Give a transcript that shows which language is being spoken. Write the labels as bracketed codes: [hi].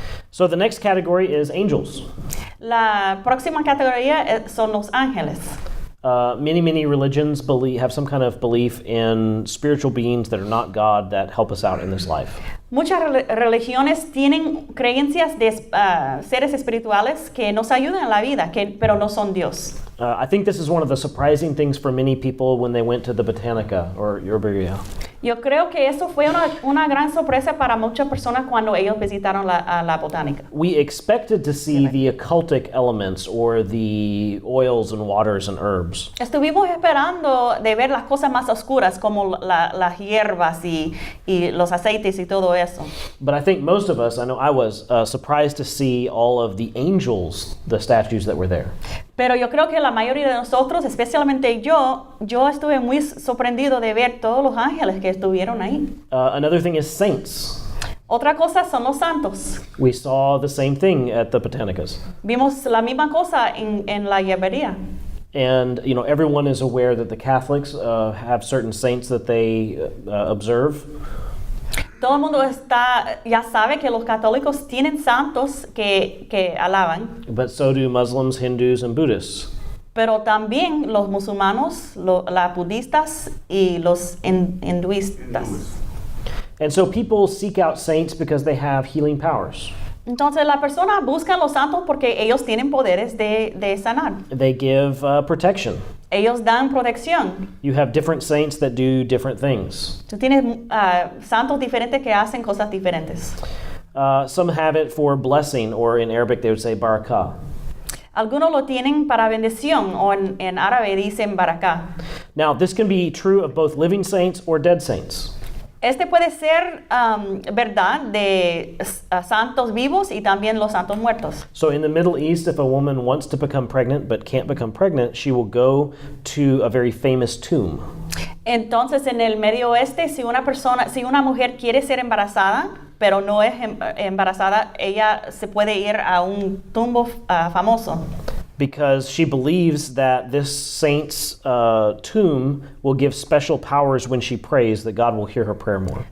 [en] So the next category is angels. [es] La próxima categoría son los ángeles. [en] Many religions have some kind of belief in spiritual beings that are not God that help us out in this life. [es] Muchas religiones tienen creencias de seres espirituales que nos ayudan en la vida, pero no son Dios. [en] I think this is one of the surprising things for many people when they went to the Botanica or Herbaria. [es] Yo creo que eso fue una gran sorpresa para muchas personas cuando ellos visitaron la botánica. [en] We expected to see the occultic elements or the oils and waters and herbs. [es] Estuvimos esperando de ver las cosas más oscuras como las hierbas y los aceites y todo eso. [en] But I think most of us, I know I was, surprised to see all of the angels, the statues that were there. [es] Pero yo creo que la mayoría de nosotros, especialmente yo estuve muy sorprendido de ver todos los ángeles que estuvieron ahí. [en] Another thing is saints. [es] Otra cosa son los santos. [en] We saw the same thing at the Botanicas. [es] Vimos la misma cosa en la hierbería. [en] And, you know, everyone is aware that the Catholics have certain saints that they observe. [es] Todo el mundo ya sabe que los católicos tienen santos que alaban. [en] But so do Muslims, Hindus, and Buddhists. [es] Pero también los musulmanes, los budistas y los hinduistas. [en] And so people seek out saints because they have healing powers. [es] Entonces la persona busca los santos porque ellos tienen poderes de sanar. [en] They give protection. [es] Ellos dan protección. [en] You have different saints that do different things. [es] Tú tienes santos diferentes que hacen cosas diferentes. [en] Some have it for blessing, or in Arabic they would say barakah. [es] Algunos lo tienen para bendición, o en árabe dicen barakah. [en] Now, this can be true of both living saints or dead saints. [es] Este puede ser verdad de santos vivos y también los santos muertos. [en] So in the Middle East, if a woman wants to become pregnant but can't become pregnant, she will go to a very famous tomb. [es] Entonces, en el Medio Oeste, si una mujer quiere ser embarazada, pero no es embarazada, ella se puede ir a un tumbo famoso. [en] Because she believes that this saint's tomb will give special powers when she prays, that God will hear her prayer more.